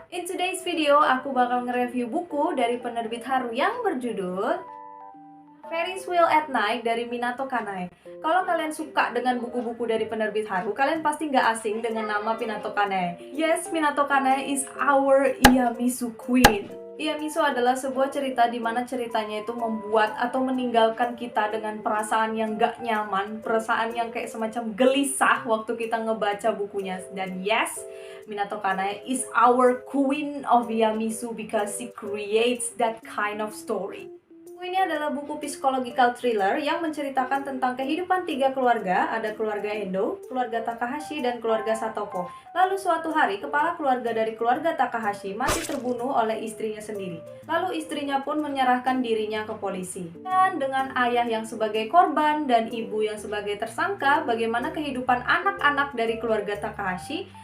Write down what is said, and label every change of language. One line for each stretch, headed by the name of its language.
English: In today's video,
Indonesian: aku bakal nge-review buku dari penerbit Haru yang berjudul Ferris Wheel at Night dari Minato Kanai. Kalau kalian suka dengan buku-buku dari penerbit Haru, kalian pasti nggak asing dengan nama Minato Kanai.
English: Yes, Minato Kanai is our Iyamisu Queen.
Indonesian: Iyamisu adalah sebuah cerita di mana ceritanya itu membuat atau meninggalkan kita dengan perasaan yang gak nyaman, perasaan yang kayak semacam gelisah waktu kita ngebaca bukunya.
English: Dan yes, Minato Kanai is our queen of Iyamisu because she creates that kind of story.
Indonesian: Ini adalah buku psikological thriller yang menceritakan tentang kehidupan tiga keluarga. Ada keluarga Endo, keluarga Takahashi, dan keluarga Satoko. Lalu suatu hari, kepala keluarga dari keluarga Takahashi mati terbunuh oleh istrinya sendiri. Lalu istrinya pun menyerahkan dirinya ke polisi. Dan dengan ayah yang sebagai korban dan ibu yang sebagai tersangka, bagaimana kehidupan anak-anak dari keluarga Takahashi?